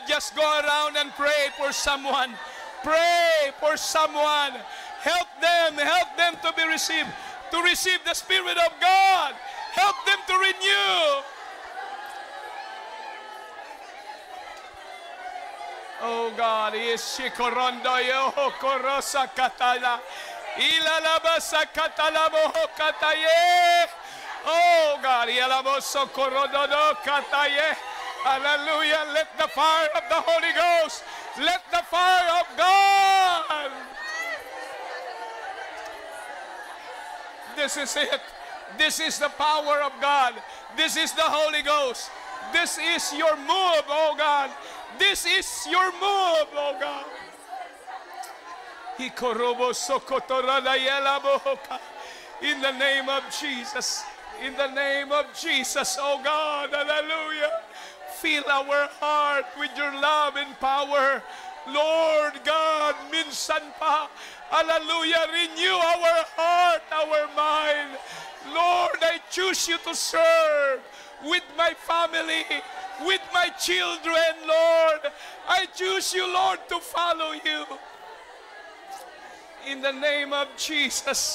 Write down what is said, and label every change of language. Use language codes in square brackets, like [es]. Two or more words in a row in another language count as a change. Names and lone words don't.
[en] Just go around and pray for someone. Pray for someone. Help them to be received, to receive the Spirit of God. Help them to renew. Oh God, Ishikorondo Yoho Korosa Katala. Ilalabasa Katalabo Kataye. Oh God, Yalaboso Korododo Kataye. Hallelujah. Let the fire of the Holy Ghost. Let the fire of God. This is it. This is the power of God. This is the Holy Ghost. This is your move, oh God. This is your move, oh God. In the name of Jesus. In the name of Jesus, oh God. Hallelujah. Fill our heart with your love and power. Lord God, [tl] minsan pa. Hallelujah. [en] Renew our heart, our mind. Lord, I choose you to serve with my family, with my children, Lord. I choose you, Lord, to follow you. In the name of Jesus.